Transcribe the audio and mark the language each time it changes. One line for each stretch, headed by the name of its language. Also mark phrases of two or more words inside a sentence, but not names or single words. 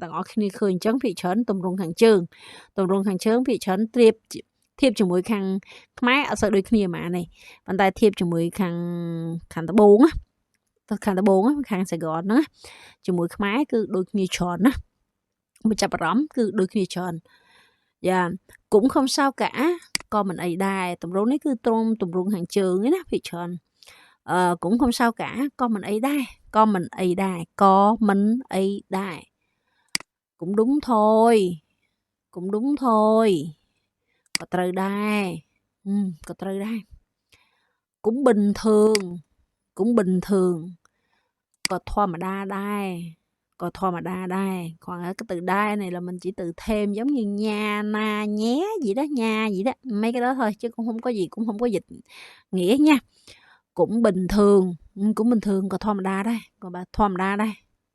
Khmer: ទាំងអស់គ្នាឃើញអញ្ចឹងភាគច្រើនទម្រង់ខាងជើងភាគច្រើនធៀបជាមួយខាងខ្មែរអត់សូវដូចគ្នាហ្មងនេះប៉ុន្តែធៀបជាមួយខាងត្បូងខាងសៃហ្គនហ្នឹងជាមួយខ្មែរគឺដូចគ្នាច្រើនណាបើចាប់អារម្មណ៍គឺដូចគ្នាច្រើនយ៉ា
Vietnamese: cũng không sao cả
Khmer: ក៏មិនអីដែរទម្រង់នេះគឺទម្រង់ខាងជើងឯណាភាគច្រើន
Vietnamese: cũng không sao cả
Khmer: ក៏មិនអីដែរក៏មិនអីដែរ
Vietnamese: cũng đúng thôi
Khmer: ក៏ត្រូវដែរក៏ត្រូវដែរ
Vietnamese: cũng bình thường
Khmer: ក៏ធម្មតាដែរ
Vietnamese: còn cái từ đai này là mình chỉ từ thêm giống như nha na nhé gì đó mấy cái đó thôi chứ cũng không có dịch nghĩa nha cũng bình thường có thom đa đây